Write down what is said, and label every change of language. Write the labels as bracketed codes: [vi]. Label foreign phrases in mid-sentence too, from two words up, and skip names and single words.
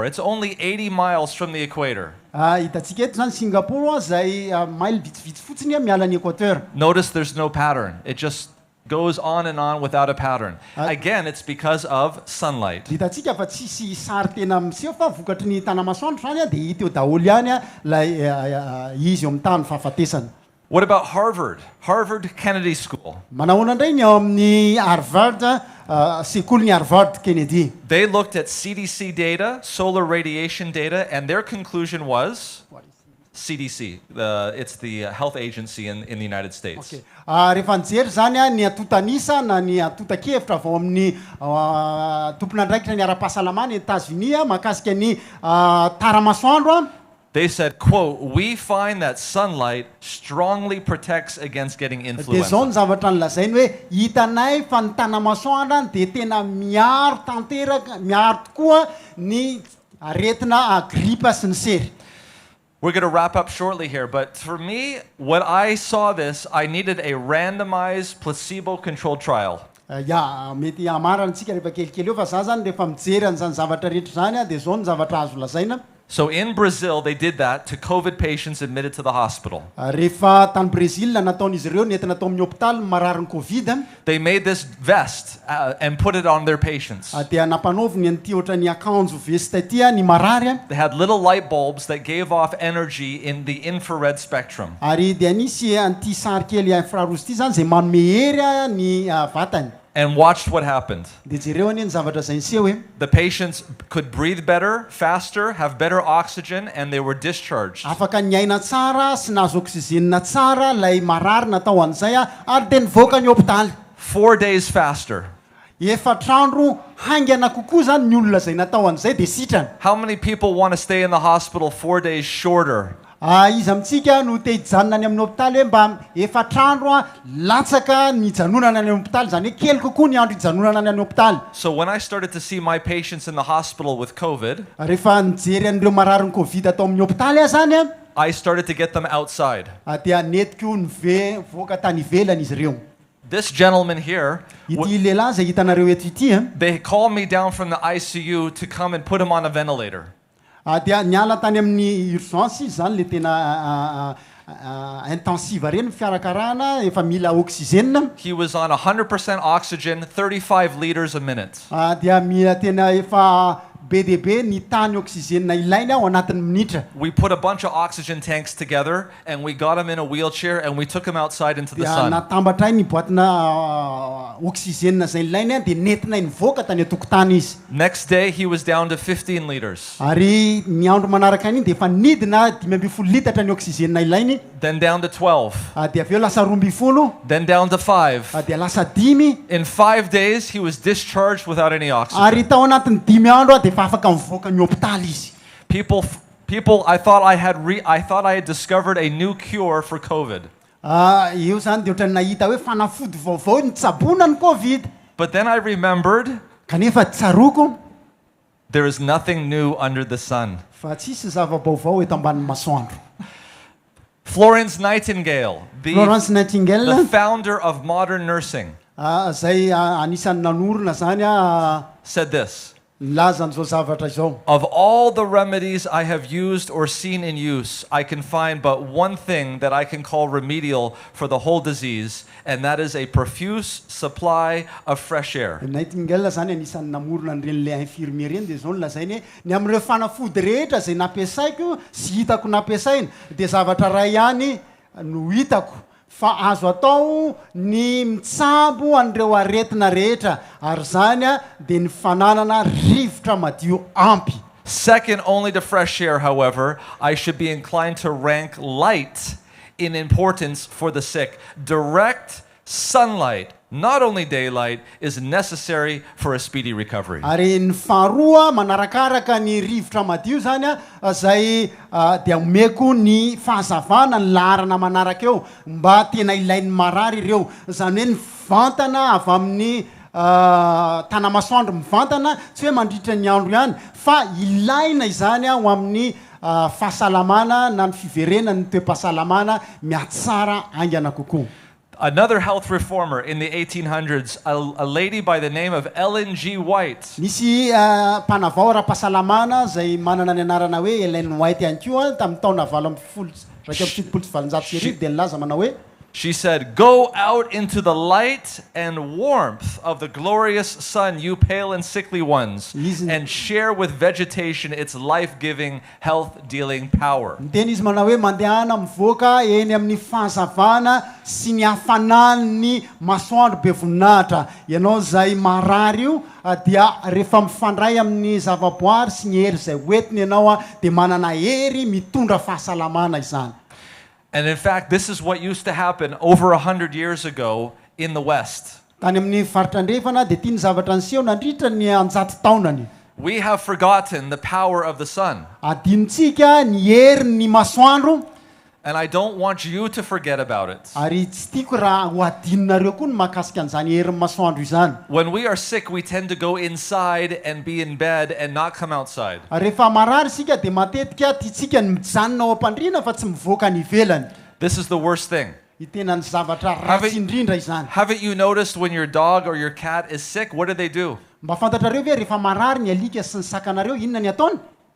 [en] It's only 80 miles from the equator. [mg] Hitantsika eto zany Singapour zay maily vitsivitsy fotsiny miala ny Équateur. [en] Notice there's no pattern. It just goes on and on without a pattern. Again, it's because of sunlight. [mg] Hitantsika fa tsisy sary tena miseho fa vokatry ny tanamasoandro zany dia hita eo daholo ihany lay izy eo amin'ny tany fahafatesana. [en] What about Harvard? Harvard Kennedy School. [mg] Manahoana indray ny ao amin'ny Harvard, sekoly ny Harvard Kennedy. [en] They looked at CDC data, solar radiation data, and their conclusion was CDC. It's the health agency in the United States. Okay. [mg] Rehefa nijery zany ny atotanisa na ny atotan-kevitra vao amin'ny tompona andraikitra ny ara-pahasalamana États-Unis mahakasika ny taramasoandro. [en] They said, quote, we find that sunlight strongly protects against getting [mg] Dia zao [en] influenza. [mg] ny zavatra nylazainy hoe hitanay fa ny tanamasoandro dia tena miaro tanteraka, miaro tokoa ny aretina gripa sy ny sery. [en] We're going to wrap up shortly here, but for me, when I saw this, I needed a randomized placebo-controlled trial. Ya, [mg] mety amarana antsika rehefa kelikely eo fa za zany rehefa mijery an'izany zavatra rehetra zany dia zao ny zavatra azo lazaina. [en] So in Brazil, they did that to COVID patients admitted to the hospital. [mg] Rehefa tany Brésil nataon'izy ireo nentina atao amin'ny hôpitaly marary ny Covid. [en] They made this vest and put it on their patients. [mg] Dia nampanaoviny an'ity ohatrany akanjo vesta ity ny marary. [en] They had little light bulbs that gave off energy in the infrared spectrum. [mg] Ary dia nisy an'ity sary kely infrarouge ity zany zay manome hery ny vatany. [en] And watched what happened. [mg] Dia jereo ny zavatra zay niseho hoe [en] The patients could breathe better, faster, have better oxygen, and they were discharged. [mg] afaka niaina tsara sy nahazo oksizenina tsara lay marary natao an'izay ary dia nivoaka ny hôpitaly. [en] 4 days faster. [mg] Efatrandro haingana kokoa zany ny olona zay natao an'izay dia sitrana. [en] How many people want to stay in the hospital 4 days shorter? [mg] Izy amintsika no te hijanona any amin'ny hôpitaly hoe mba efatrandro latsaka ny hijanonana any amin'ny hôpitaly zany hoe kely kokoa ny andro hijanonana any amin'ny hôpitaly. [en] So when I started to see my patients in the hospital with COVID, [mg] Rehefa nijery an'ireo marary ny Covid atao amin'ny hôpitaly zany [en] I started to get them outside. [mg] dia netiko voaka tany ivelany izy ireo. [en] This gentleman here, [mg] Ity lehilahy zay hitanareo eto ity [en] they called me down from the ICU to come and put him on a ventilator. [mg] dia niala tany amin'ny urgence izy zany le tena intensive reny fiarakarana efa mila oxygène. [en] He was on 100% oxygen, 35 liters a minute. [mg] Dia mila tena efa BDB ny tany oxygène ilainy ao anatin'ny minitra. [en] We put a bunch of oxygen tanks together and we got him in a wheelchair and we took him outside into the [mg] Dia [en] sun. [mg] natambatra ny boatina oxygène zay ilainy dia nentina nivoaka tany atokotany izy. [en] Next day, he was down to 15 liters. [mg] Ary ny andro manaraka an'iny dia efa nidina 5 litatra ny oxygène ilainy. [en] Then down to 12. [mg] Dia aveo lasa 12. [en] Then down to 5. [mg] Dia lasa 10. [en] In 5 days, he was discharged without any oxygen. [mg] Ary tao anatin'ny 10 andro dia efa afaka mivoaka ny hôpitaly izy. [en] People, I thought I had discovered a new cure for COVID. [mg] Io zany dia ohatrany nahita hoe fanafody vaovao nitsabona ny Covid. [en] But then I remembered [mg] Kanefa tsaroko [en] there is nothing new under the sun. [mg] fa tsisy zava-baovao eto ambanin'ny masoandro. [en] Florence Nightingale, [mg] Florence Nightingale, [en] the founder of modern nursing, [mg] zay anisan'ny nanorona zany [en] said this: [mg] nilazany zao zavatra zao. [en] Of all the remedies I have used or seen in use, I can find but one thing that I can call remedial for the whole disease, and that is a profuse supply of fresh air. [mg] Nightingale zany anisan'ny namorona an'ireny infirmier reny dia zao no lazainy ny amin'ireo fanafody rehetra zay nampiasaiko sy hitako nampiasaina dia zavatra ray ihany no hitako fa azo atao ny mitsabo an'ireo aretina rehetra ary zany dia ny fananana rivotra madio ampy. [en] Second only to fresh air, however, I should be inclined to rank light in importance for the sick. Direct sunlight, not only daylight, is necessary for a speedy recovery. [mg] Ary ny faharoa manarakaraka ny rivotra madio zany zay dia omeko ny fahazavana ny laharana manaraka eo mba tena ilain'ny marary ireo. Zany hoe ny vantana avy amin'ny tanamasoandro mivantana tsy hoe mandritra ny andro ihany fa ilaina izany ho amin'ny fahasalamana na ny fiverenany toe-pahasalamana miatsara aingana kokoa. [en] Another health reformer in the 1800s, a lady by the name of Ellen G. White. [mg] Nisy mpanavao ara-pahasalamana zay manana ny anarana hoe Ellen White ihany koa tamin'ny taona 1770 dia nilaza manao hoe [en] She said, "Go out into the light and warmth of the glorious sun, you pale and sickly ones, and share with vegetation its life-giving, health-dealing power." [mg] Teny izy manao hoe mandehana mivoaka eny amin'ny fahazavana sy ny hafanan'ny masoandro be voninahitra. Ianao zay marary io dia rehefa mifandray amin'ny zavaboary sy ny hery zay hoentiny ianao dia manana hery mitondra fahasalamana izany. [en] And in fact, this is what used to happen over 100 years ago in the West. [mg] Tany amin'ny faritra andrefana dia tia ny zavatra niseho nandritra ny 100 taonany. [en] We have forgotten the power of the sun. [mg] Adinontsika ny herin'ny masoandro. [en] And I don't want you to forget about it. [mg] Ary tsy tiako raha ho adinonareo koa ny mahakasika an'izany herin'ny masoandro izany. [en] When we are sick, we tend to go inside and be in bed and not come outside. [mg] Rehefa marary sika dia matetika tiatsika ny mijanona ao am-pandriana fa tsy mivoaka ny ivelany. [en] This is the worst thing. [mg] Itena ny zavatra ratsy indrindra izany. [en] Haven't you noticed when your dog or your cat is sick, what do? [mg] Mba fantatrareo ve rehefa marary ny alika sy ny sakanareo inona ny ataony?